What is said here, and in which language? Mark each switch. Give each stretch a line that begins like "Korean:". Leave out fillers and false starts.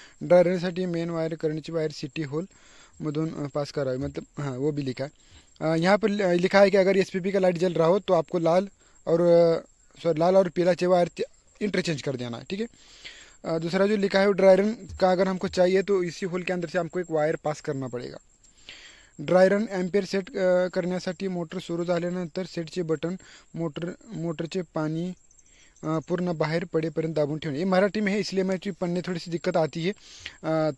Marathi: ड्रायरसाठी main wire करण्याची wire city hole मधून pass करावी,
Hindi: मतलब हाँ वो भी लिखा है। यहाँ पर लिखा है कि अगर SPP का लाइट जल रहा हो तो आपको लाल और पीला चे वायर इंटरचेंज कर देना है। ठीक है, दूसरा जो लिखा है ड्रायरन का अगर हमको चाहिए तो इसी होल के अंदर से हमको एक वायर पास करना पड़ेगा।
Marathi: ड्रायरन एम्पेयर सेट करण्यासाठी मोटर सुरू झाल्यानंतर सेटचे बटन मोटरचे पानी पूर्ण बाहर पड़ेपर्यंत दाबून ठेवणे।
Hindi: ये मराठी में है इसलिए मैं पढ़ने थोड़ी सी दिक्कत आती है।